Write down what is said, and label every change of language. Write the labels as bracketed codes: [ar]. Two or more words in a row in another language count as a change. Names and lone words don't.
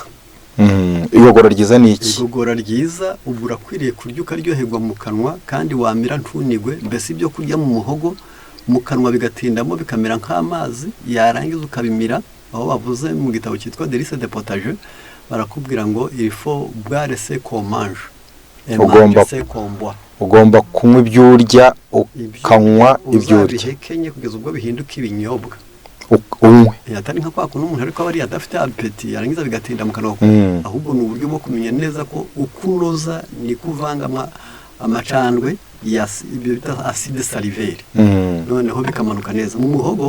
[rw] Igogora ryiza ni iki? Igogora ryiza ubu urakwiriye kurya ukaryoherwa mu kanwa kandi wamira ntunigwe, mbese ibyo kurya mu muhogo mu kanwa bigatindamo bikamera nk'amazi, yarangiza ukabimira. Aho bavuze mu gitabo cyitwa Delice de Potager barakubwira ngo [fr] il faut boire ce qu'on mange et manger ce qu'on boit. [rw] Ugomba kunywa ibyo urya ukanywa ibyo urya, uzabihekenye kugeza ubwo bihinduka ibinyobwa unywe. Atari nka kwa kuntu umuntu ariko aba ari adafite appétit yarangiza bigatinda mu kanwa, ahubwo ni uburyo bwo kumenya neza ko ukunoza ni kuvanga amacandwe ibyo bita [fr] acide salivaire, [rw] noneho bikamanuka neza mu muhogo.